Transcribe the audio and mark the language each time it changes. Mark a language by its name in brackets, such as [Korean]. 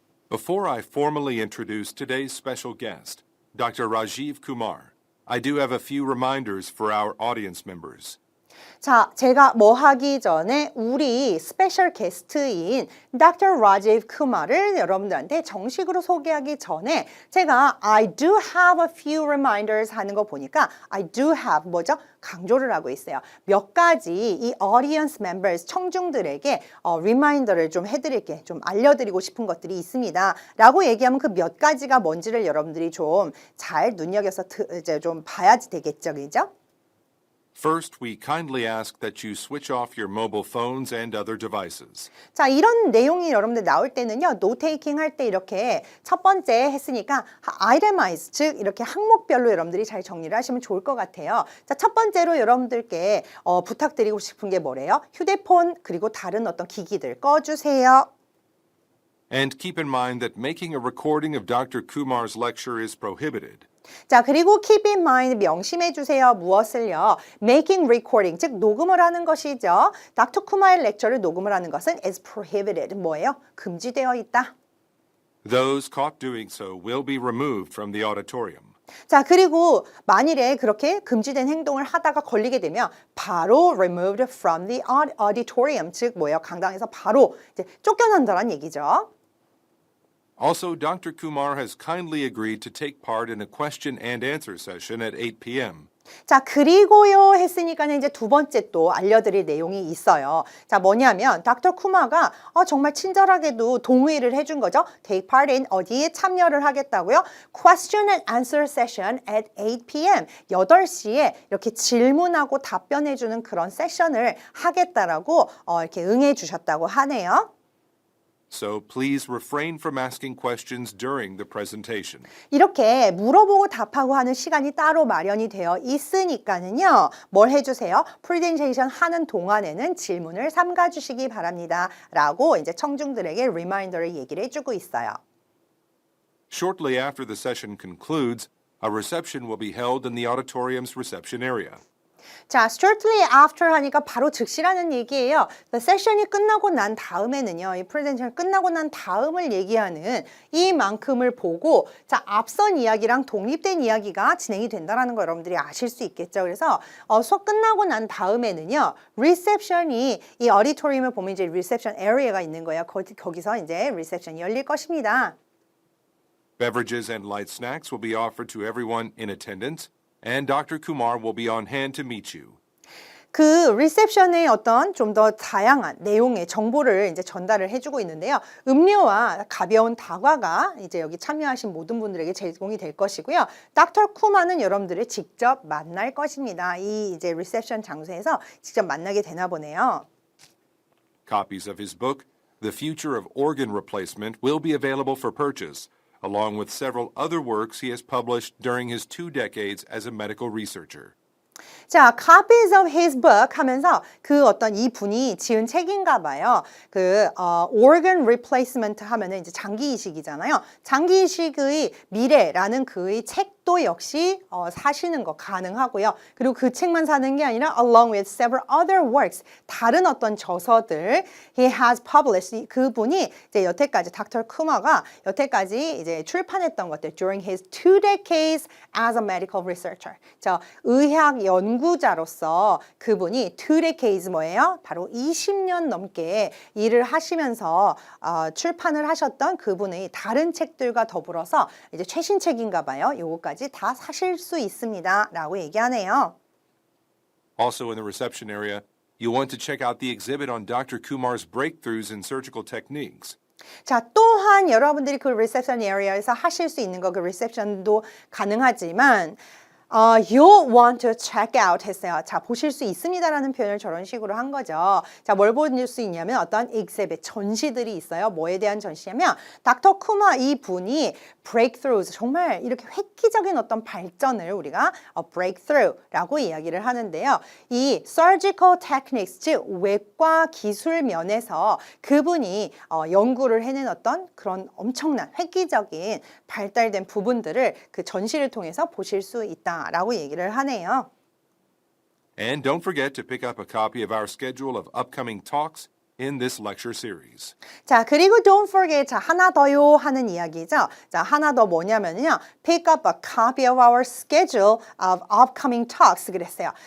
[English] Before I formally introduce today's special guest, Dr. Rajiv Kumar, I do have a few reminders for our audience members. [Korean] 자, 제가 뭐 하기 전에 우리 스페셜 게스트인 Dr. Rajiv Kumar을 여러분들한테 정식으로 소개하기 전에 제가 [English] I do have a few reminders [Korean] 하는 거 보니까 [English] I do have [Korean] 뭐죠? 강조를 하고 있어요. 몇 가지 이 [English] audience members, [Korean] 청중들에게 리마인더를 좀 해드릴게, 좀 알려드리고 싶은 것들이 있습니다. 라고 얘기하면 그 몇 가지가 뭔지를 여러분들이 좀 잘 눈여겨서 이제 좀 봐야지 되겠죠, 그죠? [English] First, we kindly ask that you switch off your mobile phones and other devices. [Korean] 자, 이런 내용이 여러분들 나올 때는요, 노테이킹 할 때 이렇게 첫 번째 했으니까 itemize, 즉 이렇게 항목별로 여러분들이 잘 정리를 하시면 좋을 것 같아요. 자, 첫 번째로 여러분들께 부탁드리고 싶은 게 뭐래요? 휴대폰 그리고 다른 어떤 기기들 꺼주세요. [English] And keep in mind that making a recording of Dr. Kumar's lecture is prohibited. [Korean] 자, 그리고 [English] keep in mind, [Korean] 명심해 주세요. 무엇을요? [English] making recording, [Korean] 즉 녹음을 하는 것이죠. 닥터 쿠마의 렉처를 녹음을 하는 것은 [English] is prohibited, [Korean] 뭐예요? 금지되어 있다. [English] Those caught doing so will be removed from the auditorium. [Korean] 자, 그리고 만일에 그렇게 금지된 행동을 하다가 걸리게 되면 바로 [English] removed from the auditorium, [Korean] 즉 뭐예요? 강당에서 바로 이제 쫓겨난다는 얘기죠. [English] Also, Dr. Kumar has kindly agreed to take part in a question and answer session at 8 p.m. [Korean] 자, 그리고요 했으니까는 이제 두 번째 또 알려드릴 내용이 있어요. 자, 뭐냐면 닥터 쿠마가 정말 친절하게도 동의를 해준 거죠. [English] Take part in [Korean] 어디에 참여를 하겠다고요? [English] Question and answer session at 8 p.m. [Korean] 8시에 이렇게 질문하고 답변해주는 그런 세션을 하겠다라고 이렇게 응해 주셨다고 하네요. [English] So please refrain from asking questions during the presentation. [Korean] 이렇게 물어보고 답하고 하는 시간이 따로 마련이 되어 있으니까는요. 뭘 해주세요? 프레젠테이션 하는 동안에는 질문을 삼가주시기 바랍니다. 라고 이제 청중들에게 리마인더를 얘기를 해주고 있어요. [English] Shortly after the session concludes, a reception will be held in the auditorium's reception area. [Korean] 자, [English] shortly after [Korean] 하니까 바로 즉시라는 얘기예요. [English] The session [Korean] 이 끝나고 난 다음에는요. 이 프레젠테이션 끝나고 난 다음을 얘기하는 이만큼을 보고 자, 앞선 이야기랑 독립된 이야기가 진행이 된다는 거 여러분들이 아실 수 있겠죠. 그래서 수업 끝나고 난 다음에는요. 리셉션이 이 어디토리움을 보면 이제 리셉션 에리어가 있는 거예요. 거기서 이제 리셉션이 열릴 것입니다. [English] Beverages and light snacks will be offered to everyone in attendance, and Dr. Kumar will be on hand to meet you. [Korean] 그 리셉션의 어떤 좀 더 다양한 내용의 정보를 이제 전달을 해주고 있는데요. 음료와 가벼운 다과가 이제 여기 참여하신 모든 분들에게 제공이 될 것이고요. 닥터 쿠마는 여러분들을 직접 만날 것입니다. 이 이제 리셉션 장소에서 직접 만나게 되나 보네요. [English] Copies of his book, The Future of Organ Replacement, will be available for purchase, along with several other works he has published during his 2 decades as a medical researcher. [Korean] 자, [English] copies of his book [Korean] 하면서 그 어떤 이 분이 지은 책인가 봐요. [English] organ replacement [Korean] 하면은 이제 장기 이식이잖아요. 장기 이식의 미래라는 그의 책도 역시 사시는 거 가능하고요. 그리고 그 책만 사는 게 아니라 [English] along with several other works [Korean] 다른 어떤 저서들 [English] he has published [Korean] 그분이 이제 여태까지 닥터 쿠마가 여태까지 이제 출판했던 것들 [English] during his 2 decades as a medical researcher. [Korean] 저 의학 연구자로서 그분이 [English] 2 decades [Korean] 뭐예요? 바로 20년 넘게 일을 하시면서 출판을 하셨던 그분의 다른 책들과 더불어서 이제 최신 책인가 봐요. 요거까지 다 사실 수 있습니다. 라고 얘기하네요. [English] Also in the reception area, you'll want to check out the exhibit on Dr. Kumar's breakthroughs in surgical techniques. [Korean] 자, 또한 여러분들이 그 리셉션 에리어에서 하실 수 있는 거 그 리셉션도 가능하지만 [English] you'll want to check out [Korean] 했어요. 자, 보실 수 있습니다라는 표현을 저런 식으로 한 거죠. 자, 뭘 볼 수 있냐면 어떤 exhibit, 전시들이 있어요. 뭐에 대한 전시냐면 닥터 쿠마 이 분이 breakthroughs, 정말 이렇게 획기적인 어떤 발전을 우리가 breakthrough라고 이야기를 하는데요. 이 [English] surgical techniques, [Korean] 즉 외과 기술 면에서 그분이 연구를 해낸 어떤 그런 엄청난 획기적인 발달된 부분들을 그 전시를 통해서 보실 수 있다라고 얘기를 하네요. [English] And don't forget to pick up a copy of our schedule of upcoming talks in this lecture series. [Korean] 자, 그리고 [English] don't forget, [Korean] 자, 하나 더요 하는 이야기죠. 자, 하나 더 뭐냐면요. [English] Pick up a copy of our schedule of upcoming talks [Korean] 그랬어요.